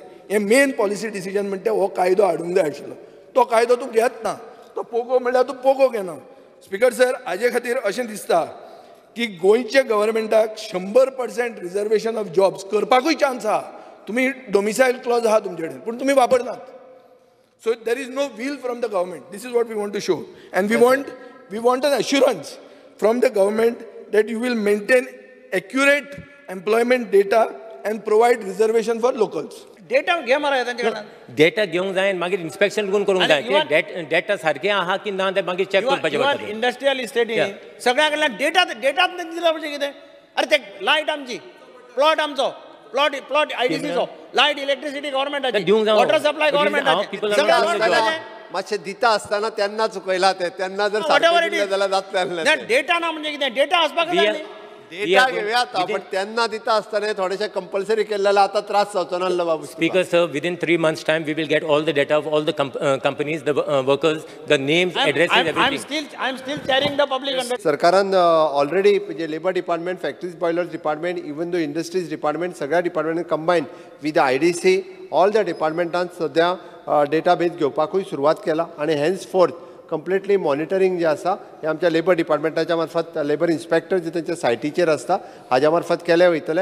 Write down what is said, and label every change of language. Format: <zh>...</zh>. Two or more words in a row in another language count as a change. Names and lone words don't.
<kok>हें मेन पॉलिसी डिसिजन म्हणटा हो कायदो हाडूंक जाय आशिल्लो. तो कायदो तूं घेत ना. तो पोगो म्हणल्यार तूं पोगो घेना.</kok> <en>Speaker sir,</en> <kok>हाजे खातीर अशें दिसता की गोंयच्या गव्हर्मेंटाक 100%</kok> <en>reservation of jobs</en> <kok>करपाकूय चान्स आहा. तुमी</kok> <en>domicile clause</en> <kok>आहा तुमचे कडेन, पूण तुमी वापरनात.</kok> <en>So there is no will from the government. This is what we want to show, and we want an assurance from the government that you will maintain accurate employment data and provide reservation for locals.</en> <kok>डेटा घे मरे त्यांच्याकडे. डेटा घेवंक जाय आनी मागीर इन्स्पेक्शन करून जाय की डेटा सारकें आहा की ना तें मागीर चॅक करपाचें पडटा. इंडस्ट्रियल इस्टेटीन सगळ्या कडल्यान डेटाच दिला म्हणजे कितें? अरे ते लायट आमची, प्लॉट आमचो, प्लॉट आयडीसीचो,</kok> <en>light electricity</en> <kok>गव्हर्नमेंटाची,</kok> <en>water supply</en> <kok>गव्हर्नमेंटाची. मातशें दिता आसतना तेन्ना चुकयला तेन्ना जर सारकें जाल्यार जातलें. डेटा ना म्हणजे कितें? डेटा आसपाक जाय. डेटा घेवयात, पण तेन्ना दिता आसतना थोडेशें कंपल्सरी केलें आतां त्रास जावचो नासलो बाबू.</kok> <en>Speaker sir, within 3 months time we will get all the data of all the companies, the workers, the names, addresses, everything. I'm still carrying the public under.</en> <kok>सरकारान ऑलरेडी म्हणजे</kok> <en>labour department, factories boilers department, even though industries department,</en> <kok>सगळ्या</kok> <en>department combine with IDC, all the</en> <kok>डिपार्टमेंटान सद्या डेटाबेज घेवपाकूय सुरवात केला. आणि</kok> <en>henceforth completely monitoring</en> <kok>जे आसा हें आमच्या लेबर डिपार्टमेंटाच्या मार्फत</kok> <en>labour inspector</en> <kok>जे तेंच्या सायटीचेर आसता हाज्या मार्फत केले वयतले.</kok>